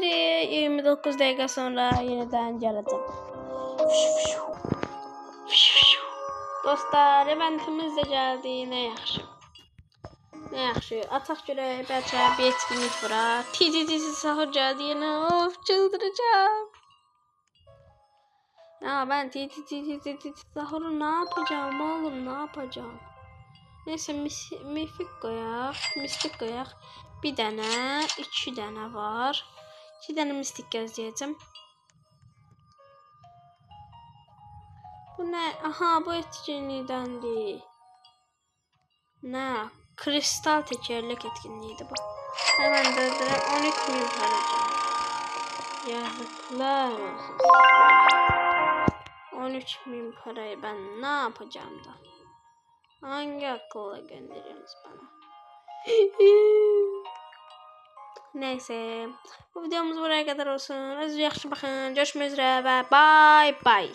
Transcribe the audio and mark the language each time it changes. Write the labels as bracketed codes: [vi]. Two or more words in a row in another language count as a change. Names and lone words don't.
[az] 29 dəqiqə sonra yenidən gələcəm. Dostlar, eventimiz də gəldi. Nə yaxşı. Nə yaxşı. Ataq görək, bəlkə bir etkinlik var. Titi sahur gəldi yenə. Of, [tr] çıldıracağım. Ya ben titi sahuru ne yapacağım oğlum, ne yapacağım? Neyse mistik koyak. [az] Bir dənə, 2 dənə var. 2 dənə mistik gəzləyəcəm. Bu nə? Aha, bu etkinlikdəndir. Nə? [tr] Kristal tekerlek etkinliğiydi bu. Hemen döndürəm. [az] 13.000 verəcəm. Yazıklar olsun. [tr] 13.000 parayı ben ne yapacağım da? Hangi akılla gönderiyorsunuz bana? Neyse. Bu videomuz buraya kadar olsun. [az] Özünüze yaxşı baxın. Görüşmək üzrə və [en] bye bye.